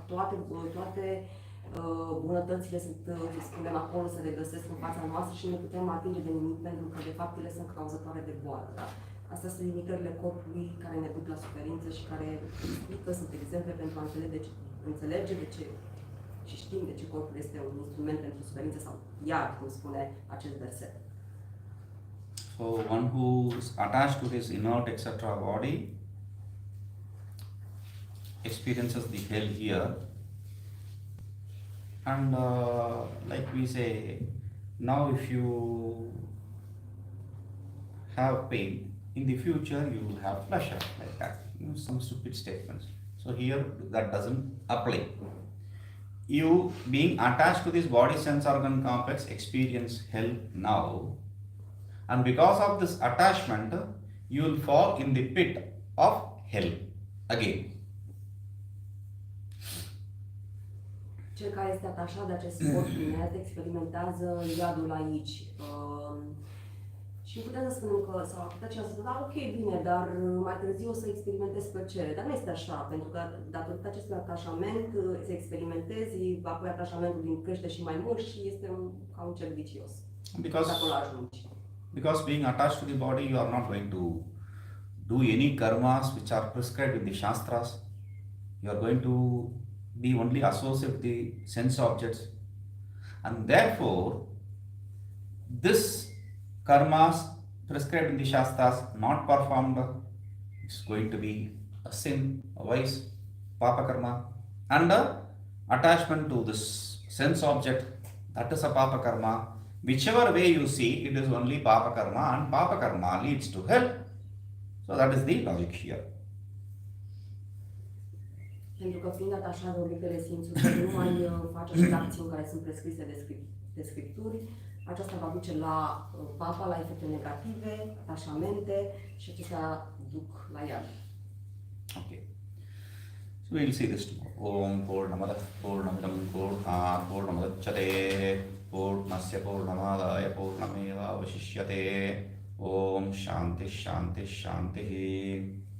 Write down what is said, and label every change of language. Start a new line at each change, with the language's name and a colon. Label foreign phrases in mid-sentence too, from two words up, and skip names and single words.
Romanian: Toate bunătățile sunt, să spunem, acolo, se regăsesc în fața noastră și nu putem atinge de nimic pentru că, de fapt, ele sunt cauzătoare de boală. Da? Astea sunt limitările corpului care ne duc la suferință și care explică, sunt exemple pentru a înțelege de ce și știm de ce corpul este un instrument pentru suferință sau iad, cum spune acest verset.
English: So one who is attached to his inert etc. body experiences the hell here, and like we say, now if you have pain, in the future you will have pleasure, like that. Some stupid statements. So here that doesn't apply. you being attached to this body sense organ complex experience hell now, and because of this attachment you will fall in the pit of hell again.
Romanian: Cel care este atașat de acest corp inert experimentează iadul aici. Și putem să spunem că, sau ar putea cineva să spună, da, ok, bine, dar mai târziu o să experimentez plăcere. Dar nu este așa, pentru că datorită acestui atașament să experimentezi, apoi atașamentul crește și mai mult și este ca un cerc vicios.
English: Because being attached to the body, you are not going to do any karmas which are prescribed in the Shastras. You are going to be only associated with the sense objects. And therefore, this karmas prescribed in the Shastras not performed, it's going to be a sin, a vice,
Sanskrit: पाप कर्म.
English: And attachment to this sense object, that is a
Sanskrit: पाप कर्म.
English: Whichever way you see, it is only
Sanskrit: पाप कर्म,
English: and
Sanskrit: पाप कर्म
English: leads to hell. So that is the logic here.
Romanian: Pentru că fiind atașat de obiectele simțurilor, nu mai face acele acțiuni care sunt prescrise de scripturi, aceasta va duce la papa, la efecte negative, atașamente și acestea duc la iad.
English: Okay. So we will see this tomorrow.
Sanskrit: ॐ पूर्णमद पूर्णमिदम् पूर्णमुदच्यते पूर्णस्य पूर्णमादाय पूर्णमेव वशिष्यते. ॐ शान्ति शान्ति शान्ति.